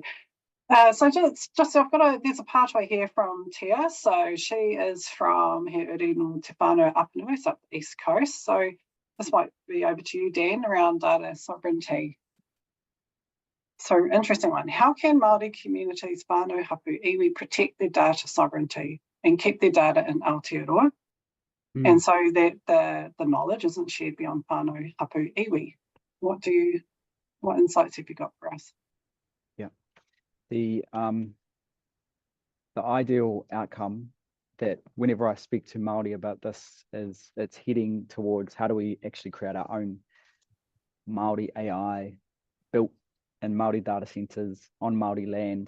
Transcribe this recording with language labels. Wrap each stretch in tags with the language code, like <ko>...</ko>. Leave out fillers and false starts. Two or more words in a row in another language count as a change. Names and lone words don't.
<en>So there's a pathway here from Tia. So she is from Te Whenua Walker, so up the East Coast. So this might be over to you, Dan, around data sovereignty. So interesting one. How can Māori communities</en> <mi>whānau hapu iwi</mi> <en>protect their data sovereignty and keep their data in Aotearoa? And so that the knowledge isn't shared beyond</en> <mi>whānau hapu iwi.</mi> <en>What insights have you got for us? Yeah. The ideal outcome that whenever I speak to Māori about this is it's heading towards how do we actually create our own Māori AI built in Māori data centers on Māori land.</en>